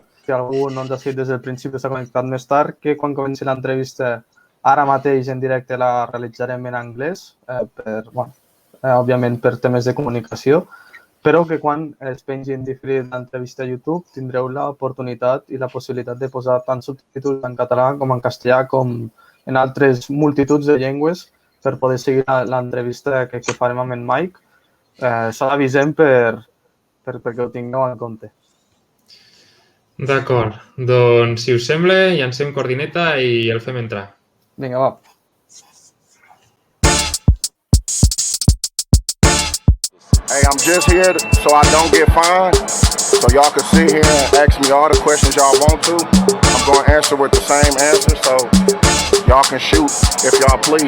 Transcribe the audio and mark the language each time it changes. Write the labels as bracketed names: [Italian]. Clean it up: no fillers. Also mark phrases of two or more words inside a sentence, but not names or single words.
[Catalan] Si algú no ens ha seguit des del principi s'ha connectat més tard, que quan comenci l'entrevista ara mateix en directe la realitzarem en anglès, òbviament per temes de comunicació, però que quan es pengi en diferit l'entrevista a YouTube tindreu l'oportunitat i la possibilitat de posar tant subtítols en català com en castellà com en altres multituds de llengües per poder seguir l'entrevista que farem amb en Myke. Això l'avisem perquè ho tingueu en compte. D'acord, doncs si us sembla, llancem coordineta i el fem entrar. Vinga, va. [English] Hey, I'm just here so I don't get fined, so y'all can sit here and ask me all the questions y'all want to. I'm going to answer with the same answer, so y'all can shoot if y'all please.